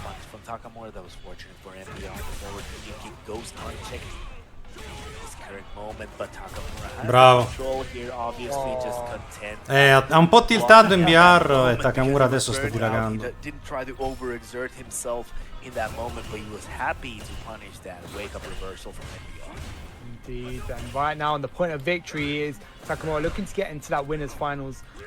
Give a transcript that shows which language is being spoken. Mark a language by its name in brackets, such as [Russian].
[English] From Takamura, that was fortunate for MBR. The forward kick goes unchecked. Moment, but Takamura has control here, obviously just content. [Italian] Ha un po' tiltato MBR e Takamura adesso sta dilagando. [English] Didn't try to overexert himself in that moment, but he was happy to punish that wake-up reversal from MBR. Indeed, and right now on the point of victory is Takamura looking to get into that winners finals.